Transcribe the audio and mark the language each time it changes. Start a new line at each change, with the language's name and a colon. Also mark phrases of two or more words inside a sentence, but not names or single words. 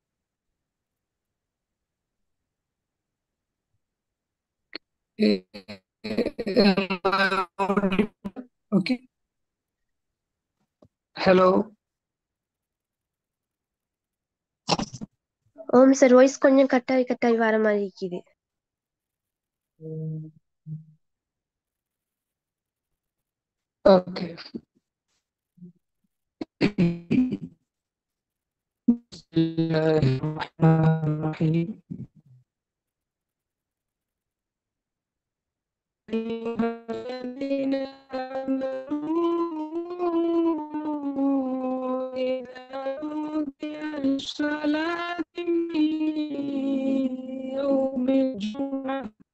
English: Okay. Hello.
Tamil: சார் வாய்ஸ் கொஞ்சம் கட்டாய் வர மாதிரி இருக்குது.
English: Okay.
Arabic: بسم الله الرحمن الرحيم. الذين آمنوا إذا نودي للصلاة من يوم الجمعة